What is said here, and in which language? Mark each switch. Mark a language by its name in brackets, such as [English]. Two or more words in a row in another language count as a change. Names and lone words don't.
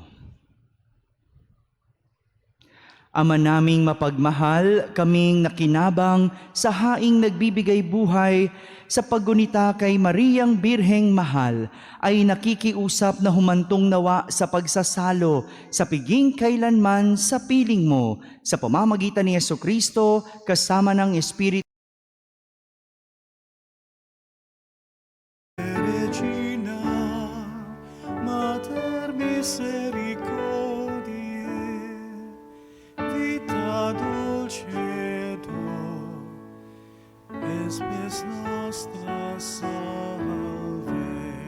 [Filipino] Ama naming mapagmahal, kaming nakinabang sa haing nagbibigay buhay sa paggunita kay Mariang Birheng Mahal ay nakikiusap na humantong nawa sa pagsasalo sa piging kailanman sa piling mo sa pamamagitan ni Jesucristo kasama ng Espiritu. [Latin] Regina, Mater Misericordiae, vita dulcedo, espes nostra salve.